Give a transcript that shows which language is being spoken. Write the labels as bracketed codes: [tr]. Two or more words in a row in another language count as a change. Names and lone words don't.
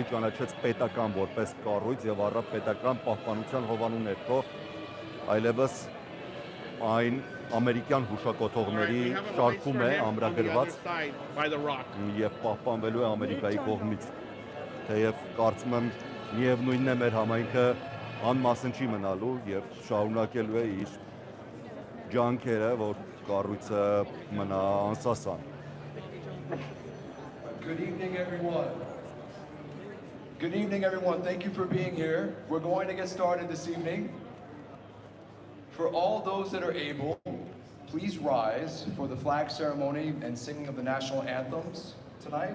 [hy] ճանաչեց պետական որպես կառույց եւ առավ պետական պահպանության հովանու ներքո այլևս այն ամերիկյան հուշակոթողների շարքում է ամրագրված եւ պահպանվելու է Ամերիկայի կողմից։ Թեև կարծում եմ միևնույնն է մեր համայնքը անմասն չի մնալու եւ շարունակելու է իր ջանքերը, որ կառույցը մնա անսասան։ [en] Good evening, everyone. Good evening, everyone. Thank you for being here. We're going to get started this evening. For all those that are able, please rise for the flag ceremony and singing of the national anthems tonight.